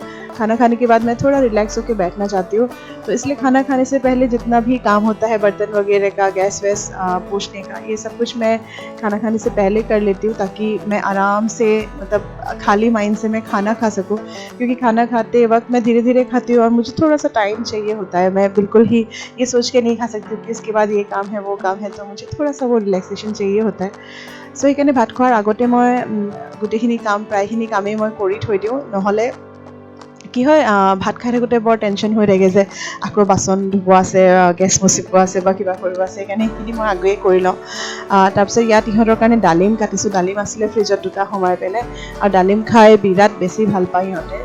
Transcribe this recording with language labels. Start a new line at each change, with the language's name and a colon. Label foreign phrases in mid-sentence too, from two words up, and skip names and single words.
Hindi: खाना खाने के बाद मैं थोड़ा रिलैक्स होकर बैठना चाहती हूँ, तो इसलिए खाना खाने से पहले जितना भी काम होता है बर्तन वगैरह का, गैस वैस पोंछने का, ये सब कुछ मैं खाना खाने से पहले कर लेती हूँ, ताकि मैं आराम से, मतलब खाली माइंड से मैं खाना खा सकूँ। क्योंकि खाना खाते वक्त मैं धीरे धीरे खाती हूँ और मुझे थोड़ा सा टाइम चाहिए होता है। मैं बिल्कुल ही ये सोच के नहीं खा सकती कि इसके बाद ये काम है वो काम है, तो मुझे थोड़ा सा वो रिलैक्सेशन चाहिए होता है।
Assamese: सो সেইকাৰণে ভাত খোৱাৰ আগতে মই গোটেইখিনি কাম, প্ৰায়খিনি কামেই মই কৰি থৈ দিওঁ। নহ'লে কি হয়, ভাত খাই থাকোঁতে বৰ টেনশ্যন হৈ থাকে যে আকৌ বাচন ধুব আছে, গেছ মচিব আছে বা কিবা কৰিব আছে, সেইকাৰণে সেইখিনি মই আগেয়ে কৰি লওঁ। তাৰপিছত ইয়াত ইহঁতৰ কাৰণে ডালিম কাটিছোঁ। ডালিম আছিলে ফ্ৰিজত দুটা সোমাই পেলাই, আৰু ডালিম খাই বিৰাট বেছি ভাল পায় ইহঁতে।